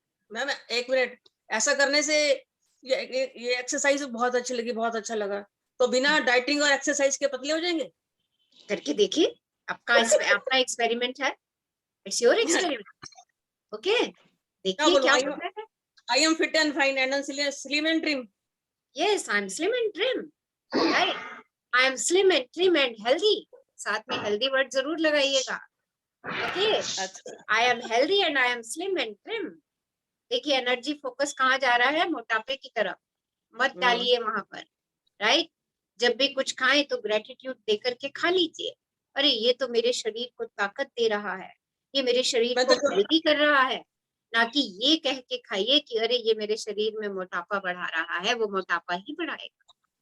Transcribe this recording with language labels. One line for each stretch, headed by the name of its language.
Hindi: Ma'am एक minute, ऐसा करने से ये एक्सरसाइज बहुत अच्छी लगी, बहुत अच्छा लगा। तो बिना डाइटिंग और एक्सरसाइज के पतले हो जाएंगे? करके देखिए, आपका एक्सपेरिमेंट है,
English: It's your experiment.
Hindi: ओके, देखिए क्या होता है।
English: I am fit and fine and slim and trim. Yes, I am slim and trim. Right? I am slim and trim and healthy.
Hindi: साथ में healthy word जरूर लगाइएगा।
English: Okay? I am healthy and I am slim and trim.
Hindi: देखिए, energy focus कहाँ जा रहा है? मोटापे की तरफ मत डालिए वहां पर। राइट? जब भी कुछ खाएं तो ग्रेटिट्यूड दे करके खा लीजिए। अरे ये तो मेरे शरीर को ताकत दे रहा है, ये मेरे शरीर को हेल्दी कर रहा है, ना कि ये कह के खाइए कि अरे ये मेरे शरीर में मोटापा बढ़ा रहा है, वो मोटापा ही बढ़ाएगा।